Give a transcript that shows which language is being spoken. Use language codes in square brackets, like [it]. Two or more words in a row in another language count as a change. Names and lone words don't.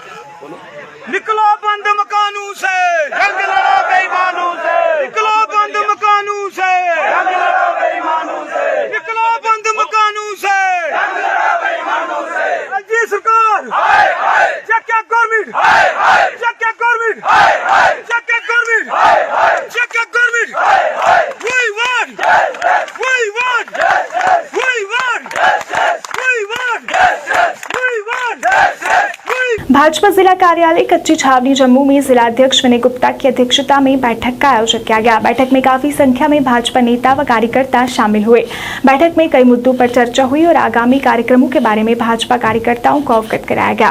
[hi] निकलो बंद मकानों से, जंग लड़ो बेईमानों से, निकलो बंद मकानों से, जंग लड़ो बेईमानों से, निकलो बंद मकानों से, जंग लड़ो बेईमानों से। LG सरकार, हाय हाय, [en] check government, [hi] हाय हाय, [en] check government, [hi] हाय हाय, [en] check government, [hi] हाय हाय, [en] check government, [hi] हाय हाय। [en] We want, we want, we want, we want, we want, [hi] भाजपा जिला कार्यालय कच्ची छावनी जम्मू में जिला अध्यक्ष विनय गुप्ता की अध्यक्षता में बैठक का आयोजन किया गया। बैठक में काफी संख्या में भाजपा नेता व कार्यकर्ता शामिल हुए। बैठक में कई मुद्दों पर चर्चा हुई और आगामी कार्यक्रमों के बारे में भाजपा कार्यकर्ताओं को अवगत कराया गया।